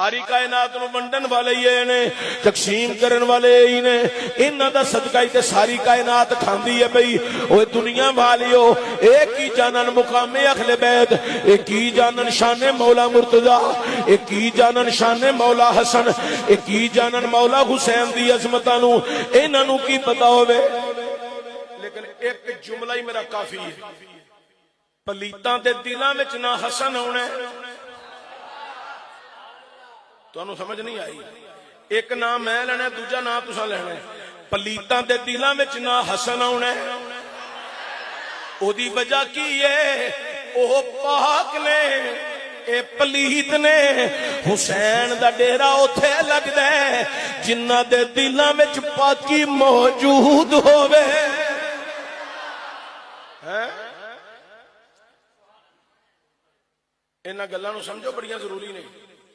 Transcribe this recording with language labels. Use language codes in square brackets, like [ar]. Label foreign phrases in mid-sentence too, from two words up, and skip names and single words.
[pa] ساری کائنات نو ونڈن والے ہی نے تقسیم کرن والے ہی نے انہاں دا صدقہ ہی تے ساری کائنات کھاندی ہے بھئی اوے دنیا والیو ایک ہی جانن مقام اہل بیت ایک ہی جانن شان مولا مرتضی ایک ہی جانن شان مولا حسن ایک ہی جانن مولا حسین دی عظمتاں نو انہاں نو کی پتہ ہوے لیکن ایک جملہ ہی میرا کافی ہے پلیتاں دے دلاں وچ نہ حسن ہونا تو سمجھ نہیں آئی ایک نام میں لینا دوجا نام تساں لینا پلیتاں دے دلاں وچ نہ حسن ہونا او دی وجہ کی ہے او پاک نے اے پلیت نے حسین دا ڈیرا اوتھے لگدا ہے جنہاں دے دلاں وچ پاکی موجود ہووے انہاں گلاں نو سمجھو بڑیاں ضروری نہیں